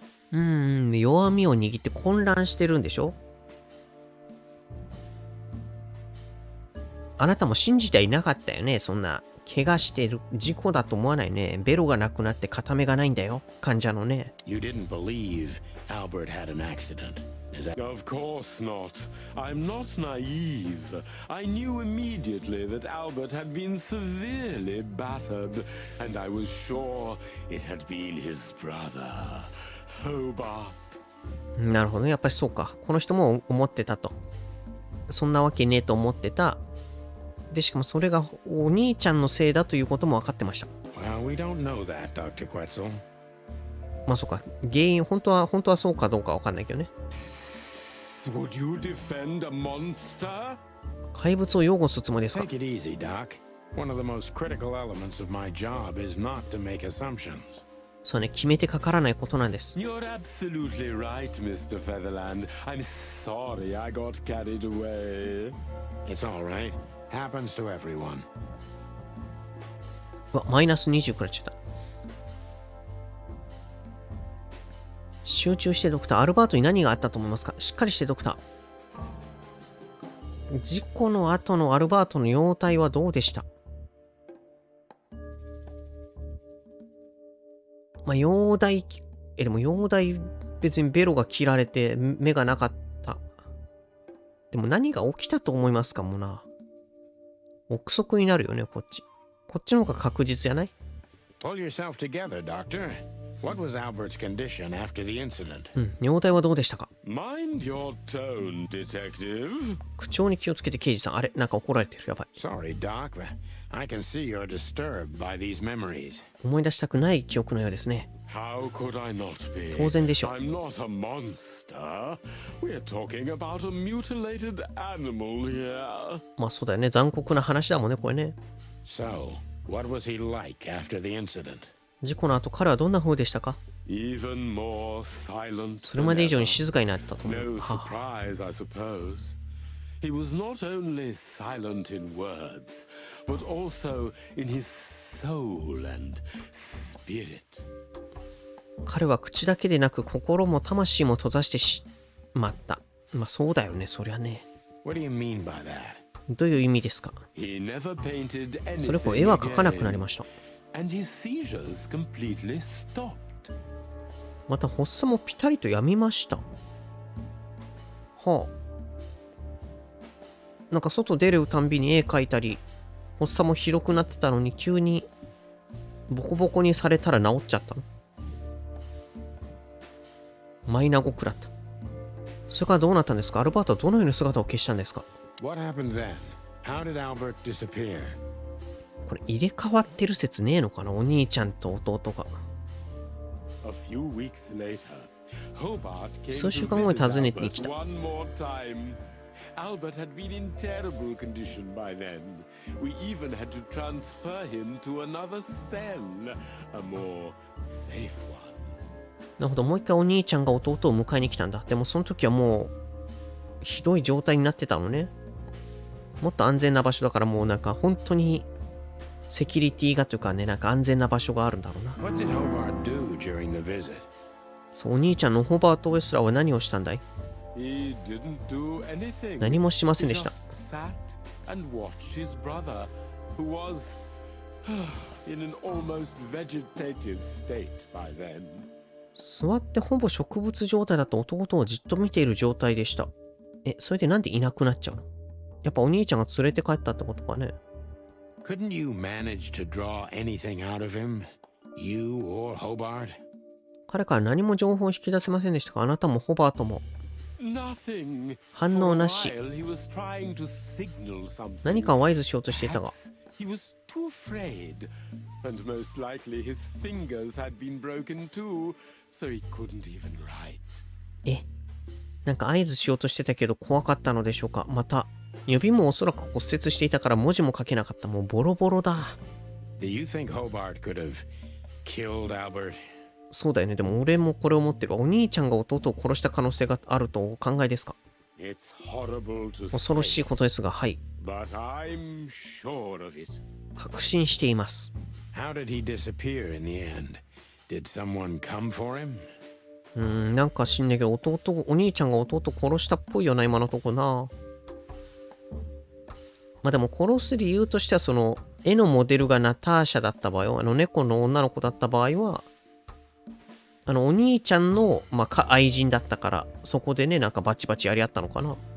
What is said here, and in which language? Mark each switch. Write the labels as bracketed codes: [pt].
[ja] 弱みを握って混乱してるんでしょ？あなたも信じてはいなかったよね、そんな。怪我してる。事故だと思わないね。ベロがなくなって片目がないんだよ。患者のね。 [en] You didn't believe Albert had an accident, is that? Of course not. I'm not naive. I knew immediately that Albert had been severely battered, and I was sure it had been his brother, Hobart. [ja] なるほどね。やっぱりそうか。この人も思ってたと。そんなわけねえと思ってた。で、しかもそれがお兄ちゃんのせいだということも分かってました。 [en] Well, we don't know that, Dr. Quetzal. [ja] まあそうか。原因、本当はそうかどうか分かんないけどね。 [en] Would you defend a monster? [ja] 怪物を擁護するつもりですか？ [en] Take it easy, Doc. One of the most critical elements of my job is not to make assumptions. [ja] そうね、決めてかからないことなんです。 [en] You're absolutely right, Mr. Featherland. I'm sorry I got carried away. It's all right. Happens to everyone. [ja] うわ、マイナス20くらっちゃった。集中してドクター。アルバートに何があったと思いますか？しっかりしてドクター。事故の後のアルバートの容体はどうでした？まあ、容体、でも容体別にベロが切られて目がなかった。でも何が起きたと思いますかもな。憶測になるよね、こっち。こっちの方が確実じゃない？ [en] Pull yourself together, Doctor. What was Albert's condition after the incident? [ja] 容体はどうでしたか？ [en] Mind your tone, detective. [ja] 口調に気をつけて刑事さん。あれなんか怒られてる。やばい。 [en] Sorry, Doc. I can see you're disturbed by these memories. [ja] 思い出したくない記憶のようですね。 [en] How could I not be? [ja] 当然でしょう。 [en] I'm not a monster. We're talking about a mutilated animal here. [ja] まあそうだよね。残酷な話だもんね、これね。 [en] So, what was he like after the incident? [ja] 事故の後、彼はどんな風でしたか？ [en] Even more silent. [ja] それまで以上に静かになったと思う。 [en] No surprise, I suppose. He was not only silent in words, but also in his soul and spirit. [ja] 彼は口だけでなく心も魂も閉ざしてしまった。まあそうだよね、そりゃね。 [en] What do you mean by that? [ja] どういう意味ですか？ [en] He never painted anything [ja] それこそ絵は描かなくなりました。 and his seizures completely stopped. また発作もピタリとやみました。はあ。なんか外出るたんびに絵描いたり、発作もひどくなってたのに急にボコボコにされたら治っちゃったの。マイナゴ食らった。それからどうなったんですか？アルバートはどのように姿を消したんですか？ [en] What happened then? How did Albert disappear? [ja] これ入れ替わってる説ねえのかな？お兄ちゃんと弟が。 [en] A few weeks later, Hobart came [ja] 数 [en] to [ja] 週間後に [en] visit [ja] 訪ねてに来 [en] Albert [ja] た。 [en] one more time. Albert had been in terrible condition by then. We even had to transfer him to another cell, a more safe one. [ja] なるほど、もう一回お兄ちゃんが弟を迎えに来たんだ。でもその時はもうひどい状態になってたのね。もっと安全な場所だからもうなんか本当にセキュリティがというかね、なんか安全な場所があるんだろうな。 [en] What did Hobart do during the visit? [ja] そう、お兄ちゃんのホバート・ウェスラーは何をしたんだい？ [en] He didn't do anything. [ja] 何もしませんで [en] He [ja] した。 [en] just sat and watched his brother, who was in an almost vegetative state by then. [ja] 座ってほぼ植物状態だと弟をじっと見ている状態でした。それでなんでいなくなっちゃうの？やっぱお兄ちゃんが連れて帰ったってことかね。 [en] Couldn't you manage to draw anything out of him? You or Hobart? [ja] 彼から何も情報を引き出せませんでしたか？あなたもホバートも。 [en] Nothing. [ja] 反応なし。 [en] For a while, he was trying to signal something. [ja] 何かを合図しようとしていたが。 [en] Perhaps he was too afraid, and most likely his fingers had been broken too, so he couldn't even write. [ja] なんか合図しようとしてたけど怖かったのでしょうか。また指もおそらく骨折していたから文字も書けなかった。もうボロボロだ。 [en] Do you think Hobart could have killed Albert? [ja] そうだよね。でも俺もこれ思ってる。お兄ちゃんが弟を殺した可能性があるとお考えですか？ [en] It's horrible to [ja] 恐ろしい [en] say, [ja] ことですが、はい。 [en] but I'm sure of it. [ja] 確信しています。 [en] How did he disappear in the end? Did someone come for him? [ja] なんか知んねえけど、お兄ちゃんが弟を殺したっぽいよな、今のとこな。まあでも殺す理由としては、その絵のモデルがナターシャだった場合は、猫の女の子だった場合は、お兄ちゃんの、愛人だったから、そこでね、なんかバチバチやり合ったのかな。